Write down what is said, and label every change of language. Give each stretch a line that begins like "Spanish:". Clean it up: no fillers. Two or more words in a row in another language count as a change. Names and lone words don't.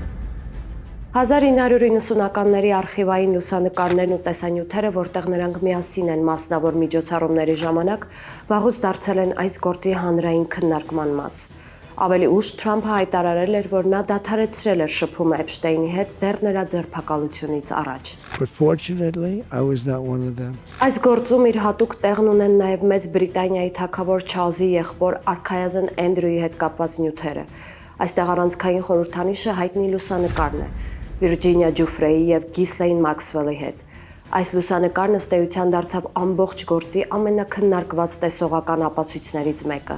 Armenian: 1990-ականների արխիվային լուսանկարներն ու տեսանյութերը, որտեղ նրանք միասին են մասնավոր միջոցառումների ժամանակ, վաղուց դարձել են այս գործի հանրային քննարկման մաս։ Ավելի ուշ Թրամփը հայտարարել էր, որ նա դադարեցրել էր շփումը Էփշտեյնի հետ դեռ նրա ձերբակալությունից առաջ։
English: But fortunately, I was not one of them.
Armenian: Այս գործում իր հատուկ տեղն ունեն նաև Մեծ Բրիտանիայի թագավոր Չարլզի եղբոր արքայազն Էնդրյուի հետ կապված նյութերը։ Այստեղ առանցքային խորհրդանիշը հայտնի լուսանկարն է Վիրջինիա Ջուֆրեի եւ Գիսլեյն Մաքսվելի հետ։ Այս լուսանկարն ըստ էության դարձավ ամբողջ գործի ամենակննարկված տեսողական ապացույցներից մեկը։